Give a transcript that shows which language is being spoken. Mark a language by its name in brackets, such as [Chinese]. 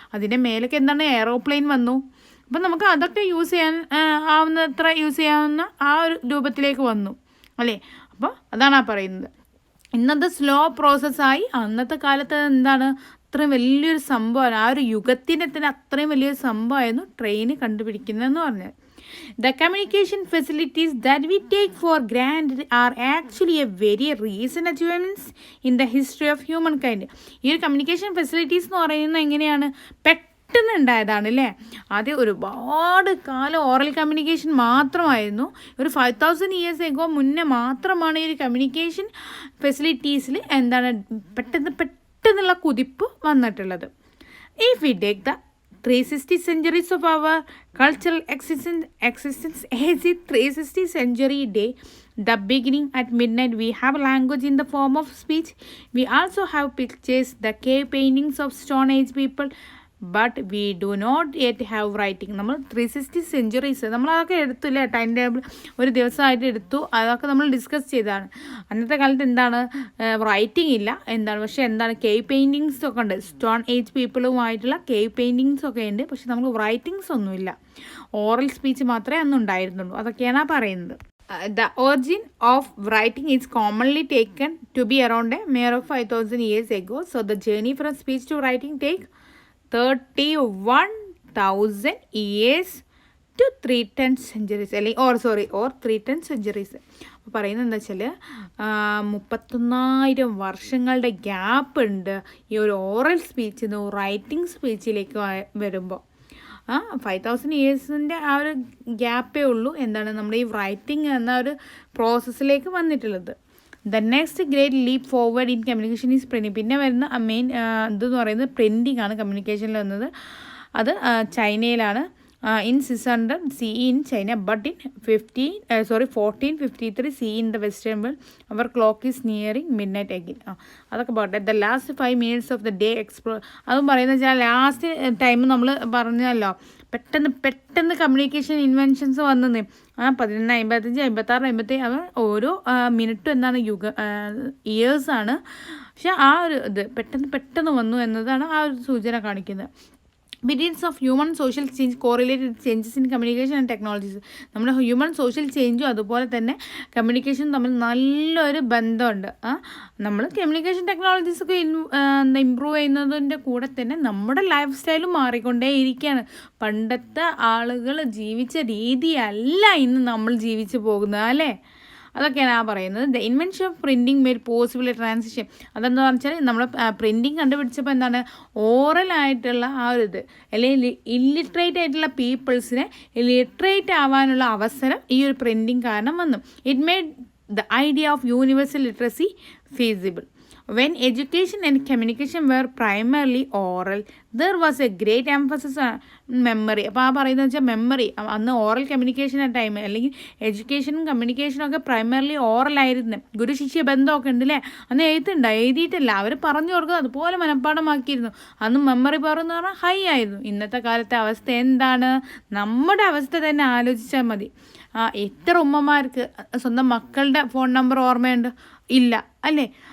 [Malayalam] അതിൻ്റെ മേലേക്ക് എന്താണ് എയറോപ്ലെയിൻ വന്നു. അപ്പം നമുക്ക് അതൊക്കെ യൂസ് ചെയ്യാൻ ആവുന്നത്ര യൂസ് ചെയ്യാവുന്ന ആ ഒരു രൂപത്തിലേക്ക് വന്നു അല്ലേ? അപ്പോൾ അതാണ് പറയുന്നത്. ഇന്നത്തെ സ്ലോ പ്രോസസ്സായി. അന്നത്തെ കാലത്ത് എന്താണ് അത്രയും വലിയൊരു സംഭവമാണ്, ആ ഒരു യുഗത്തിൻ്റെ തന്നെ അത്രയും വലിയൊരു സംഭവമായിരുന്നു ട്രെയിൻ കണ്ടുപിടിക്കുന്നതെന്ന് പറഞ്ഞാൽ. [English] The communication facilities that we take for granted are actually a very recent achievements in the history of humankind. [Malayalam] ഈ ഒരു കമ്മ്യൂണിക്കേഷൻ ഫെസിലിറ്റീസ് എന്ന് പറയുന്നത് എങ്ങനെയാണ്? പെട്ടെന്ന് ഉണ്ടായതാണ് അല്ലേ? ആദ്യം ഒരുപാട് കാലം ഓറൽ കമ്മ്യൂണിക്കേഷൻ മാത്രമായിരുന്നു. ഒരു 5000 years എഗോ മുന്നേ മാത്രമാണ് ഈ ഒരു കമ്മ്യൂണിക്കേഷൻ ഫെസിലിറ്റീസിൽ എന്താണ് പെട്ടെന്നുള്ള കുതിപ്പ് വന്നിട്ടുള്ളത്. [English] If we take the 360 centuries of our cultural existence as a 360 century day, the beginning at midnight we have language in the form of speech. We also have pictures, the cave paintings of Stone Age people, but we do not yet have writing. [Malayalam] നമ്മൾ 360 centuries നമ്മളതൊക്കെ എടുത്തില്ലേ, time table ഒരു ദിവസമായിട്ട് എടുത്തു, അതൊക്കെ നമ്മൾ discuss ചെയ്തതാണ്. അന്നത്തെ കാലത്ത് എന്താണ് റൈറ്റിംഗ് ഇല്ല എന്താണ്, പക്ഷേ എന്താണ് കേവ് പെയിൻറ്റിങ്സ് ഒക്കെ ഉണ്ട്. സ്റ്റോൺ ഏജ് പീപ്പിളുമായിട്ടുള്ള കേവ് പെയിൻറ്റിങ്സ് ഒക്കെ ഉണ്ട്, പക്ഷെ നമുക്ക് റൈറ്റിങ്സ് ഒന്നുമില്ല. ഓറൽ സ്പീച്ച് മാത്രമേ അന്ന് ഉണ്ടായിരുന്നുള്ളൂ. അതൊക്കെയാണ് പറയുന്നത്. [English] The origin of writing is commonly taken to be around a mere of 5000 years ago. So the journey from speech to writing take 31,000 years to 310 centuries [Malayalam] അല്ലെങ്കിൽ [English] or 310 centuries. [Malayalam] അപ്പോൾ പറയുന്നത് എന്താ വെച്ചാൽ 31,000 വർഷങ്ങളുടെ ഗ്യാപ്പ് ഉണ്ട് ഈ ഒരു ഓറൽ സ്പീച്ചിൽ നിന്ന് റൈറ്റിംഗ് സ്പീച്ചിലേക്ക് വരുമ്പോൾ. 5000 yearsൻ്റെ ആ ഒരു ഗ്യാപ്പേ ഉള്ളൂ എന്താണ് നമ്മുടെ ഈ റൈറ്റിംഗ് എന്ന ഒരു പ്രോസസ്സിലേക്ക് വന്നിട്ടുള്ളത്. [English] The next great leap forward in communication is printing. [Malayalam] പിന്നെ വരുന്ന മെയിൻ ഇതെന്ന് പറയുന്നത് പ്രിൻറ്റിംഗ് ആണ് കമ്മ്യൂണിക്കേഷനിൽ വന്നത്. അത് ചൈനയിലാണ്. [English] in 600 CE in China, but in 1453 CE in the Western world. Our clock is nearing midnight again. [Malayalam] അതൊക്കെ പോട്ടെ. [English] The last 5 minutes of the day explore. [Malayalam] അതും പറയുന്നത് വെച്ചാൽ ലാസ്റ്റ് ടൈം നമ്മൾ പറഞ്ഞല്ലോ പെട്ടെന്ന് കമ്മ്യൂണിക്കേഷൻ ഇൻവെൻഷൻസ് വന്നത് 1155 56 57 അത് ഓരോ മിനിറ്റും എന്താണ് ഇയേഴ്സാണ്. പക്ഷെ ആ ഒരു ഇത് പെട്ടെന്ന് വന്നു എന്നതാണ് ആ ഒരു സൂചന കാണിക്കുന്നത്. [English] Periods of human social change correlated changes in communication and technologies. [Malayalam] നമ്മുടെ ഹ്യൂമൻ സോഷ്യൽ ചേഞ്ചും അതുപോലെ തന്നെ കമ്മ്യൂണിക്കേഷനും തമ്മിൽ നല്ലൊരു ബന്ധമുണ്ട്. നമ്മൾ കമ്മ്യൂണിക്കേഷൻ ടെക്നോളജീസൊക്കെ ഇമ്പ്രൂവ് ചെയ്യുന്നതിൻ്റെ കൂടെ തന്നെ നമ്മുടെ ലൈഫ് സ്റ്റൈലും മാറിക്കൊണ്ടേ ഇരിക്കുകയാണ്. പണ്ടത്തെ ആളുകൾ ജീവിച്ച രീതിയല്ല ഇന്ന് നമ്മൾ ജീവിച്ചു പോകുന്നത് അല്ലേ. അതൊക്കെയാണ് പറയുന്നത്. [English] The invention of printing made possible a transition. [Malayalam] അതെന്താ വെച്ചാൽ നമ്മൾ പ്രിൻറ്റിങ് കണ്ടുപിടിച്ചപ്പോൾ എന്താണ്, ഓറലായിട്ടുള്ള ആ ഒരു ഇത്, അല്ലെങ്കിൽ ഇല്ലിട്രേറ്റ് ആയിട്ടുള്ള പീപ്പിൾസിനെ ലിറ്ററേറ്റ് ആവാനുള്ള അവസരം ഈ ഒരു പ്രിൻറ്റിങ് കാരണം വന്നു. [English] It made the idea of universal literacy feasible. When education and communication were primarily oral, there was a great emphasis on memory. [Malayalam] അപ്പോൾ പറയുന്നത് വെച്ചാൽ മെമ്മറി. അന്ന് ഓറൽ കമ്മ്യൂണിക്കേഷൻ ടൈം, അല്ലെങ്കിൽ എഡ്യൂക്കേഷനും കമ്മ്യൂണിക്കേഷനും ഒക്കെ പ്രൈമർലി ഓറലായിരുന്നു. ഗുരു ശിഷ്യ ബന്ധമൊക്കെ ഉണ്ട് അല്ലേ. അന്ന് എഴുതിയിട്ടില്ല, അവർ പറഞ്ഞു കൊടുക്കുന്നത് അതുപോലെ മനഃപ്പാടമാക്കിയിരുന്നു. അന്ന് മെമ്മറി പവർ എന്ന് പറഞ്ഞാൽ ഹൈ ആയിരുന്നു. ഇന്നത്തെ കാലത്തെ അവസ്ഥ എന്താണ്? നമ്മുടെ അവസ്ഥ തന്നെ ആലോചിച്ചാൽ മതി. എത്ര ഉമ്മമാർക്ക് സ്വന്തം മക്കളുടെ ഫോൺ നമ്പർ ഓർമ്മയുണ്ട്? ഇല്ല അല്ലേ.